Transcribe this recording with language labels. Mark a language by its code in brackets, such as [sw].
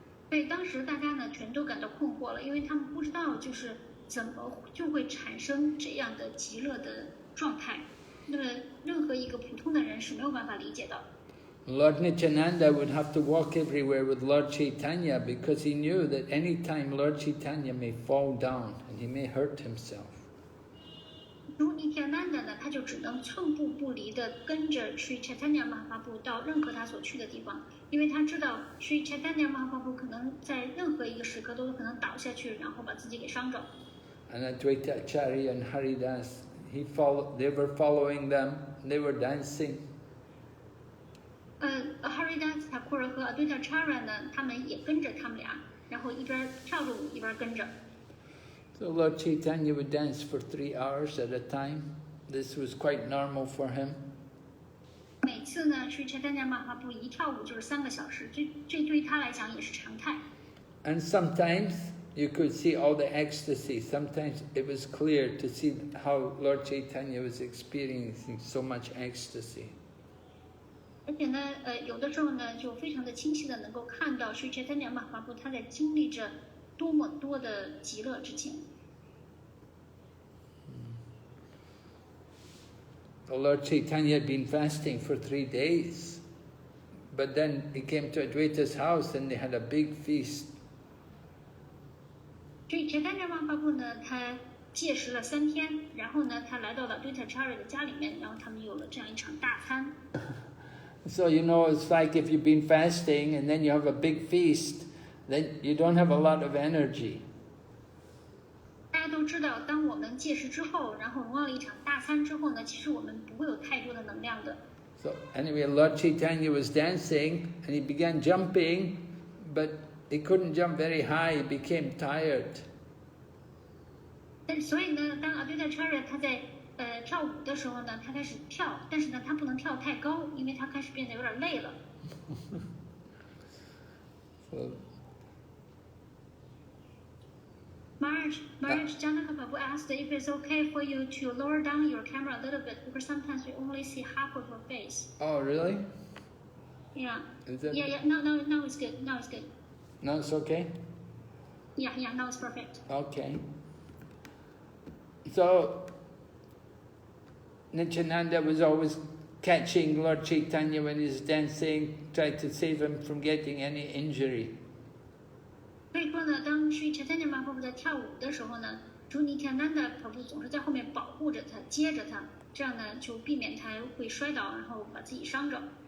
[zh] 所以当时大家呢全都感到困惑了，因为他们不知道就是怎么就会产生这样的极乐的状态，那么任何一个普通的人是没有办法理解的。 [en] Lord Nityananda would have to walk everywhere with Lord Chaitanya because he knew that any time Lord Chaitanya may fall down and he may hurt himself. [zh] 如Nityananda呢，他就只能寸步不离地跟着 Sri Chaitanya Mahaprabhu 到任何他所去的地方，因为他知道 Sri Chaitanya Mahaprabhu 可能在任何一个时刻都可能倒下去，然后把自己给伤着。 [en] And Advaita Acharya and Haridas, they were following them, they were dancing. [zh] Haridas Thakur 和 Advaita Acharya 呢，他们也跟着他们俩，然后一边跳着舞一边跟着。 [en] So Lord Chaitanya would dance for 3 hours at a time. This was quite normal for him. [zh] 每次呢，Sri Chaitanya Mahaprabhu 一跳舞就是3个小时，这对于他来讲也是常态。 [en] And sometimes you could see all the ecstasy. Sometimes it was clear to see how Lord Chaitanya was experiencing so much ecstasy. [zh] 而且呢，有的时候呢，就非常的清晰的能够看到Sri Chaitanya Mahaprabhu他在经历着多么多的极乐之情。 [en] The Lord Chaitanya had been fasting for 3 days, but then he came to Advaita's house and they had a big feast. [zh] 所以 Chaitanya Mahaprabhu 呢，他戒食了3天，然后呢，他来到了 Advaita Acharya 的家里面，然后他们有了这样一场大餐。 [en] So it's like if you've been fasting and then you have a big feast, then you don't have a lot of energy. [zh] 大家都知道，当我们戒食之后，然后荣耀了一场大餐之后呢，其实我们不会有太多的能量的。 [en] So anyway, Lord Chaitanya was dancing and he began jumping, but he couldn't jump very high, he became tired. [zh] 所以呢，当 Advaita Acharya 他在跳舞的时候呢，他开始跳，但是呢，他不能跳太高，因为他开始变得有点累了。 [en] So, Maharaj Janaka Prabhu asked if it's okay for you to lower down your camera a little bit because sometimes we only see half of your face. oh really? Yeah. Is that, Yeah. Now it's good. Now it's good. No, it's okay? Yeah. Now it's perfect. Okay. So, Nityananda was always catching Lord Chaitanya when he's dancing, tried to save him from getting any injury. [zh] 所以说呢，当Sri Chaitanya Mahaprabhu 在跳舞的时候呢，主Nityananda Prabhu 总是在后面保护着他，接着他，这样呢就避免他会摔倒，然后把自己伤着。